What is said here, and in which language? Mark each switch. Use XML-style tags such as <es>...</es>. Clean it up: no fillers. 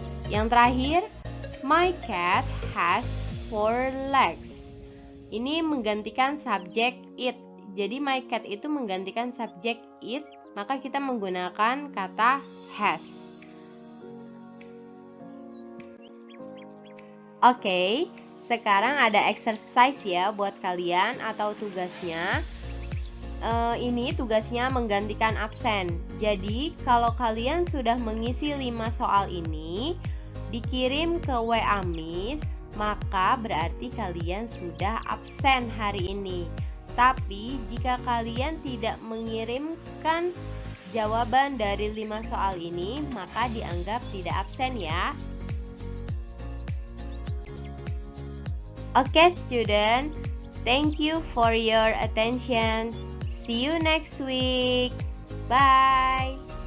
<id>Yang terakhir,</id> <en>my cat has 4 legs.</en> <id>Ini menggantikan subjek it. Jadi my cat itu menggantikan subjek it, maka kita menggunakan kata has. Oke, sekarang ada exercise ya buat kalian atau tugasnya. Ini tugasnya menggantikan absen. Jadi kalau kalian sudah mengisi 5 soal ini, dikirim ke WA Miss, maka berarti kalian sudah absen hari ini. Tapi jika kalian tidak mengirimkan jawaban dari 5 soal ini, maka dianggap tidak absen ya.</id> <en>Oke student, thank you for your attention. See you next week. Bye.</en>